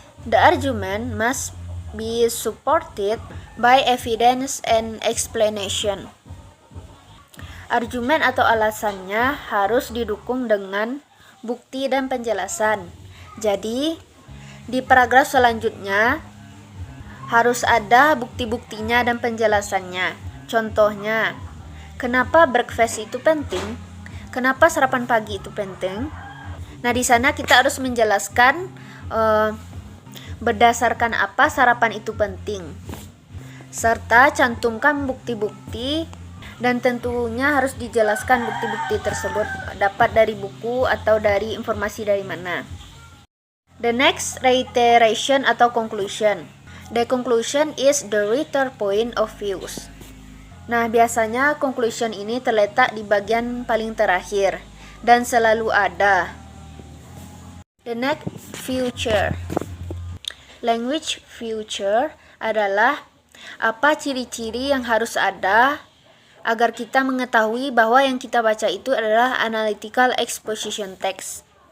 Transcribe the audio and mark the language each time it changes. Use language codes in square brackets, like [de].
[en] The argument must be supported by evidence and explanation. [id] Argumen atau alasannya harus didukung dengan bukti dan penjelasan. Jadi, di paragraf selanjutnya harus ada bukti-buktinya dan penjelasannya. Contohnya, kenapa breakfast itu penting? Kenapa sarapan pagi itu penting? Nah, di sana kita harus menjelaskan berdasarkan apa sarapan itu penting, serta cantumkan bukti-bukti. Dan tentunya harus dijelaskan bukti-bukti tersebut dapat dari buku atau dari informasi dari mana. [en] The next, reiteration [id] atau [en] conclusion. The conclusion is the writer point of views. [id] Nah, biasanya conclusion ini terletak di bagian paling terakhir dan selalu ada. [en] The next, future. [id] Language feature adalah apa ciri-ciri yang harus ada agar kita mengetahui bahwa yang kita baca itu adalah analytical exposition text.